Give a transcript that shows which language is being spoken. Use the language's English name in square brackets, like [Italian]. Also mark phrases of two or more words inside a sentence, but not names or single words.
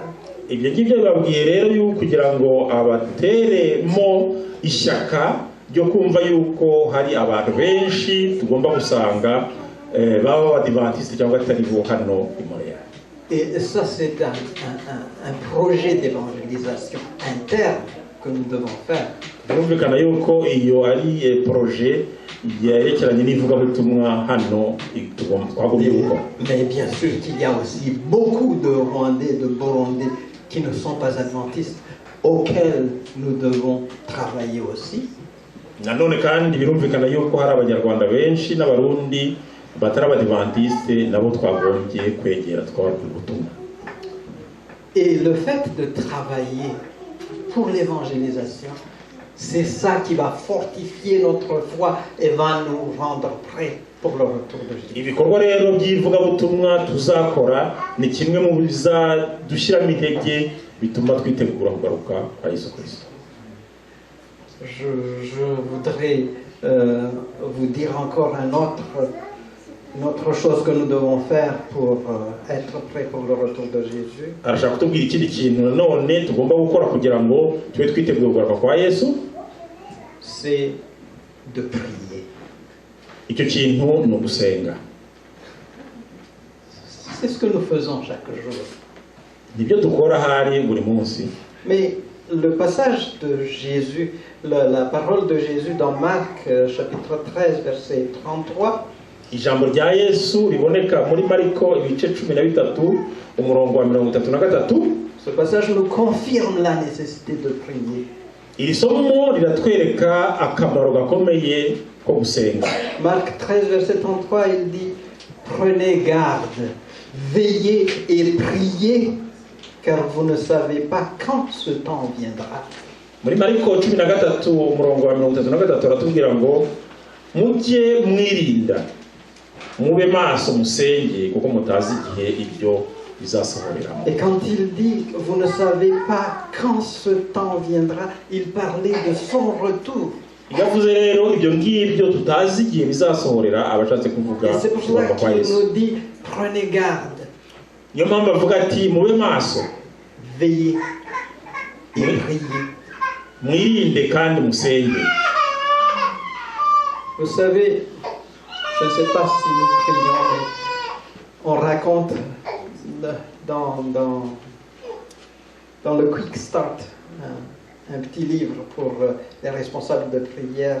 [Kinyarwanda] ibyo ngibyo bibabwiye rero yuko kugira ngo abateremo ishyaka ryo kumva yuko hari abantu benshi tugomba gusanga baba abadivantiste cyangwa atari bo hano i Montréal. [French] Et ça c'est un projet d'évangélisation interne que nous devons faire. [Kinyarwanda] birumvikana yuko iyo ari projet yerekeranye n'ivugabutumwa hano twagomba gukora. [French] Mais bien sûr qu'il y a aussi beaucoup de Rwandais, de Burundais qui ne sont pas adventistes, auxquels nous devons travailler aussi. [Kinyarwanda] nanone kandi birumvikana yuko hari abanyarwanda benshi n'abarundi batari abadivantiste nabo twagombye kwegera twababwira ubutumwa. [French] Et le fait de travailler pour l'évangélisation, c'est ça qui va fortifier notre foi et va nous rendre prêts pour le retour de Jésus. [Kinyarwanda] ibikorwa rero by'ivugabutumwa tuzakora ni kimwe mu bizadushyiramo intege bituma twitegura kugaruka kwa Yesu Kristo. [French] Je voudrais vous dire encore une autre chose que nous devons faire pour être prêts pour le retour de Jésus. [Kinyarwanda] arashaka kutubwira ikindi kintu nanone tugomba gukora kugira ngo tube twiteguye kugaruka kwa Yesu. [French] C'est de prier. [Kinyarwanda] icyo kintu ni ugusenga. [French] C'est ce que nous faisons chaque jour. [Kinyarwanda] nibyo dukora hari buri munsi. [French] Mais le passage de Jésus, la parole de Jésus dans Marc chapitre 13 verset 33, [Kinyarwanda] ijambo rya Yesu riboneka muri Mariko ibice 13 umurongo wa 33. [French] ce passage nous confirme la nécessité de prier. [Kinyarwanda] Iri somo riratwereka akamaro gakomeye ko gusenga. [French] Marc 13 verset 33, il dit prenez garde, veillez et priez, car vous ne savez pas quand ce temps viendra. [Kinyarwanda] Muri Mariko 13 umurongo wa 33 aratubwira ngo mujye mwirinda mube maso musenge kuko mutazi igihe ibyo bizasohoreramo. [French] Et quand il dit vous ne savez pas quand ce temps viendra, il parlait de son retour. [Kinyarwanda] Yavuze rero ibyo ngibyo tutazi igihe bizasohorera abashatse kuvuga. [French] Et c'est pour cela qu'il nous dit prenez garde. [Kinyarwanda] Niyo mpamvu avuga ati mube maso, [French] Veillez et priez. [Kinyarwanda] mwirinde kandi musenge. [French] Vous savez, je ne sais pas si nous prions, mais on raconte dans le Quick Start, un petit livre pour les responsables de prière.